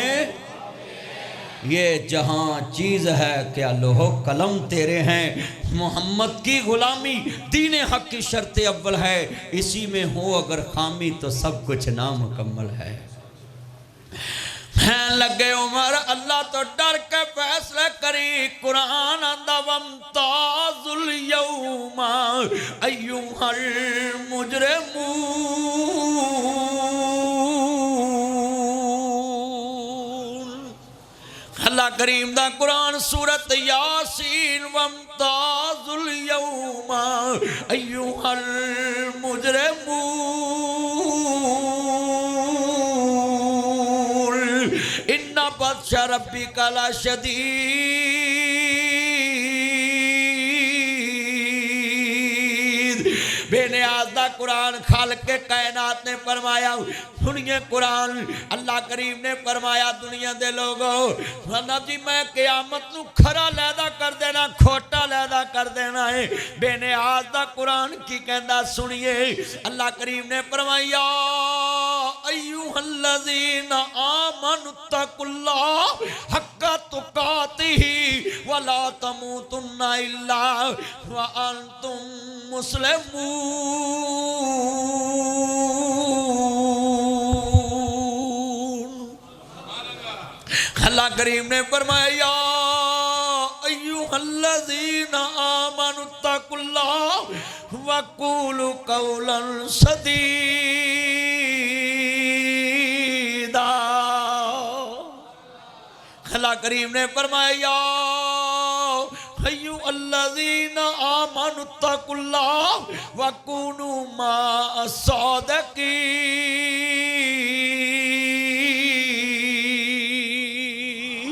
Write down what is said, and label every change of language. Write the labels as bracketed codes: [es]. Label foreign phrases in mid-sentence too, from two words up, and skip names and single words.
[ur] یہ جہاں چیز ہے کیا لوح و قلم تیرے ہیں. محمد کی غلامی دین حق کی شرط اول ہے، اسی میں ہو اگر خامی تو سب کچھ نامکمل ہے. [pa] لگے عمر اللہ تو ڈر کے فیصلے کری. قرآن آندا [ar] وامتازوا اليوم أيها المجرمون. [pa] اللہ کریم دا قرآن سورت یاسین [ar] وامتازوا اليوم أيها المجرمون. إن بطش ربك لشديد. [pa] قرآن خالق کے کائنات نے فرمایا۔ سنیے قرآن، اللہ کریم نے فرمایا دنیا دے لوگوں جی میں قیامت نوں کھرا لیدا کر دینا، کھوٹا لیدا کر دینا ہے. بے نیاز دا قرآن کی کہندا سنیے، اللہ کریم نے فرمایا [ar] أيها الذين آمنوا اتقوا الله حق تقاته ولا تموتن إلا وأنتم مسلمون. [pa] اللہ کریم نے فرمایا [ar] أيها الذين آمنوا اتقوا الله وقولوا قولا سديدا. [pa] اللہ کریم نے فرمایا [ar] أيها الذين آمنوا اتقوا الله وكونوا مع الصادقين.